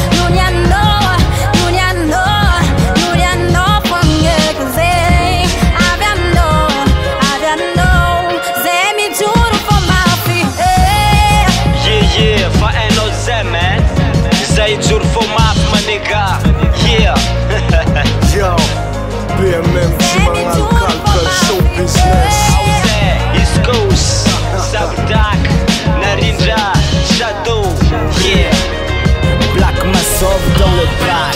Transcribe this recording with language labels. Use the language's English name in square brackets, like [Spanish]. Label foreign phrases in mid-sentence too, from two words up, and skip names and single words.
[Malagasy] Noho ny anao, noho ny anao, noho ny anao foagna e, ko zay avy aminao, avy aminao, zahay mijoro fô mafy e. [English] Yeah, yeah, [Malagasy] fa hainao zay, man. Zay mijoro fô mafy, [English] ma nigga. Yeah. [Malagasy] Yo, B M M tsy magnano kalika [English] show business. [Malagasy] East Coast, Sabdak, Narindra, Shadow. [French] Yeah. Black Massive dans le bac.